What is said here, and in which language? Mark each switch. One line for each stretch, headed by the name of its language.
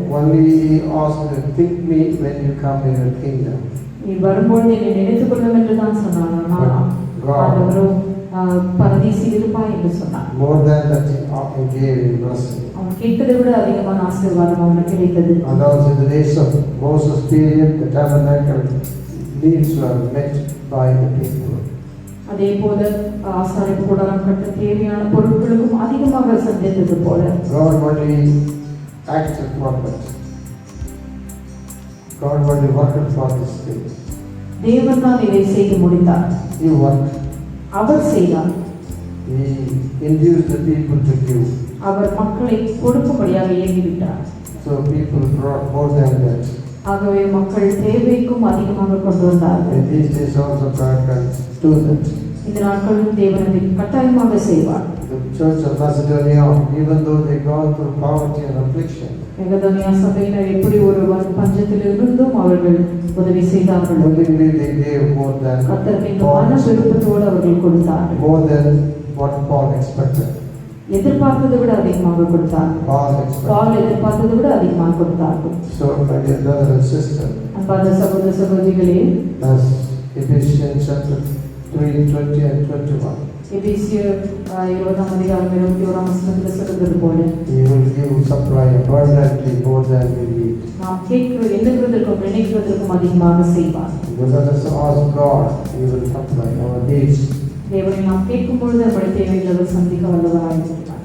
English: Only he asked, think me when you come in your kingdom.
Tamil: நீ வரும்பொழுது என்னை நினைத்துக் கொள்ளும் என்று தான் சொன்னான். ஆண்டவரோ பரதேசில் இருப்பாய் என்று சொன்னார்.
English: More than that he gave him blessing.
Tamil: அவன் கேட்டதை விட அதிகமான ஆசீர்வாதம் அவனுக்கு கிடைத்தது.
English: And also in the days of Moses' period, the tabernacle needs were met by the people.
Tamil: அதே போல ஆசாரிப்பு கூடாரம் கட்ட தேவையான பொருட்களுக்கும் அதிகமாக சந்தித்தது போல
English: God only acted for that. God only worked for this thing.
Tamil: தேவன் தான் இதை செய்து முடித்தார்.
English: He worked.
Tamil: அவர் செய்தார்.
English: He induced the people to give.
Tamil: அவர் மக்களை கொடுக்கும்படியாக ஏவிவிட்டார்.
English: So people brought more than that.
Tamil: ஆகவே மக்கள் தேவைக்கும் அதிகமாக கொண்டு வந்தார்கள்.
English: In these days also God can do that.
Tamil: இந்த நாட்களிலும் தேவன் அதை கட்டாயமாக செய்வார்.
English: The church of Macedonia, even though they gone through poverty and affliction,
Tamil: மெகதோனியா சபையினர் எப்படி ஒரு பஞ்சத்தில் இருந்தும் அவர்கள் உதவி செய்தார்கள்.
English: willingly they gave more than
Tamil: கர்த்தருக்கு மன விருப்பத்தோடு அவர்கள் கொடுத்தார்கள்.
English: more than what Paul expected.
Tamil: எதிர்பார்த்ததை விட அதிகமாக கொடுத்தார்கள்.
English: Paul
Tamil: எதிர்பார்த்ததை விட அதிகமாக கொடுத்தார்கள்.
English: So, my dear brother and sister,
Tamil: அன்பார்ந்த சகோதர சகோதரிகளே,
English: as Ephesians chapter 3:20 and 21.
Tamil: எபேசியர் 20ஆம் அதிகாரம் 21ஆம் வசனத்தில் சொல்றது போல
English: He will give supply abundantly more than we need.
Tamil: நாம் எண்ணுகிறதற்கும் நினைக்கிறதற்கும் அதிகமாக செய்வார்.
English: Let us ask God, He will supply our needs.
Tamil: தேவனை நாம் கேட்கும் பொழுது நம்முடைய தேவைகளை சந்திக்க வல்லவராய் இருக்கிறார்.